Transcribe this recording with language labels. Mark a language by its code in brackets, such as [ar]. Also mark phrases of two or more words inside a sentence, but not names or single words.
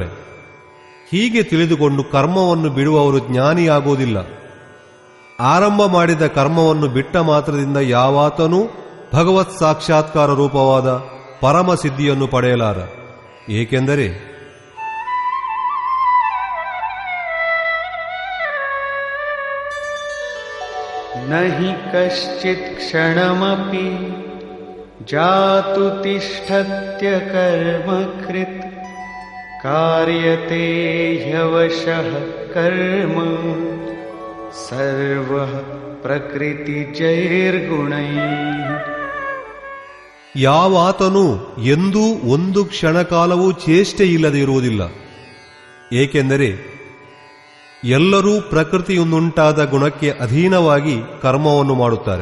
[kn] ಹೀಗೆ ತಿಳಿದುಕೊಂಡು ಕರ್ಮವನ್ನು ಬಿಡುವವರು ಜ್ಞಾನಿಯಾಗುವುದಿಲ್ಲ. ಆರಂಭ ಮಾಡಿದ ಕರ್ಮವನ್ನು ಬಿಟ್ಟ ಮಾತ್ರದಿಂದ ಯಾವಾತನೂ ಭಗವತ್ ಸಾಕ್ಷಾತ್ಕಾರ ರೂಪವಾದ ಪರಮ ಸಿದ್ಧಿಯನ್ನು ಪಡೆಯಲಾರ. ಏಕೆಂದರೆ [sa] न हि कश्चित् क्षणमपि जातु तिष्ठत्य कर्मकृत् कार्यते ह्यवशः कर्म सर्वः ಪ್ರಕೃತಿಜೈರ್ಗುಣೈಃ. [kn] ಯಾವಾತನೂ ಎಂದೂ ಒಂದು ಕ್ಷಣಕಾಲವೂ ಚೇಷ್ಟೆಯಿಲ್ಲದೆ ಇರುವುದಿಲ್ಲ. ಏಕೆಂದರೆ ಎಲ್ಲರೂ ಪ್ರಕೃತಿಯಿಂದುಂಟಾದ ಗುಣಕ್ಕೆ ಅಧೀನವಾಗಿ ಕರ್ಮವನ್ನು ಮಾಡುತ್ತಾರೆ.